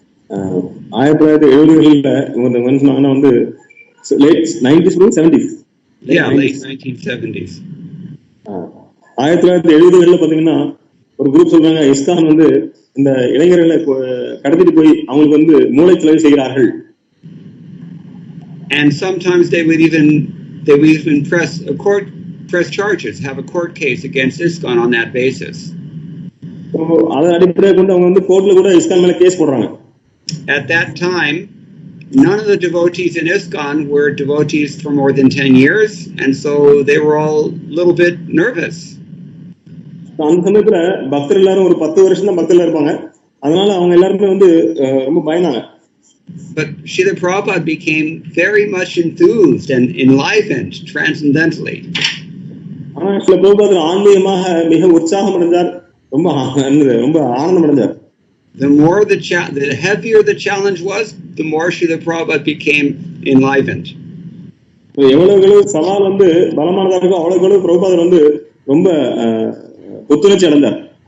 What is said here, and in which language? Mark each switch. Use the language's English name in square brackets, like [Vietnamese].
[Tamil] 1970களில் வந்து [English] late 90s or 70s? Yeah, late 1970s. [Tamil] 1970களில் பாத்தீங்கன்னா ஒரு குரூப் சொல்றாங்க இஸ்கான் வந்து இந்த இளைஞர்களை கடத்திட்டு போய் அவங்களுக்கு வந்து மூளை செலவு செய்கிறார்கள். [English] And sometimes they would even press charges, have a court case against ISKCON on that basis. [Tamil] அதை அடிப்படையாக கொண்டு அவங்க வந்து கோர்ட்ல கூட இஸ்கான் மேல கேஸ் போடுறாங்க. [English] At that time, none of the devotees in ISKCON were devotees for more than 10 years, and so they were all a little bit nervous. [Tamil] அந்த சமயத்துல பக்தர் எல்லாரும் ஒரு 10 வருஷம் தான் பக்தர்ல இருப்பாங்க. அதனால அவங்க எல்லாருமே வந்து ரொம்ப பயந்தாங்க. [English] But Srila Prabhupada became very much enthused and enlivened transcendentally. [Tamil] ஆனா ஸ்ரீல பிரபுபாதர் ஆன்மீகமாக மிக உற்சாகம் அடைந்தார், ரொம்ப ஆனந்தம் அடைந்தார். [English] The heavier the challenge was, the more Srila Prabhupada became enlivened. [Tamil] எவ்வளவு சவால் வந்து பலமானதா இருக்கோ அவ்வளவு பிரபுபாதர் வந்து ரொம்ப புத்துணர்ச்சி அடைந்தார்.